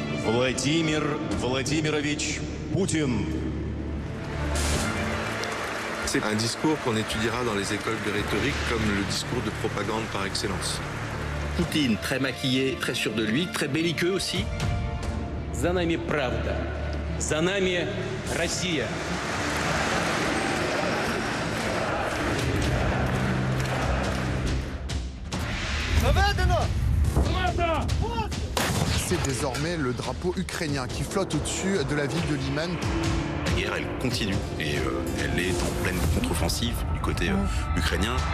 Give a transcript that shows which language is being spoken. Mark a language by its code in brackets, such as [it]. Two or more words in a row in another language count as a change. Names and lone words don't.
[ru] Владимир Владимирович Путин. [fr] C'est un discours qu'on étudiera dans les écoles de rhétorique comme le discours de propagande par excellence. Poutine, très maquillé, très sûr de lui, très belliqueux aussi. [ru] За нами правда, за нами Россия. [fr] C'est désormais le drapeau ukrainien qui flotte au-dessus de la ville de Liman. La guerre, elle continue et elle est en pleine contre-offensive du côté ukrainien.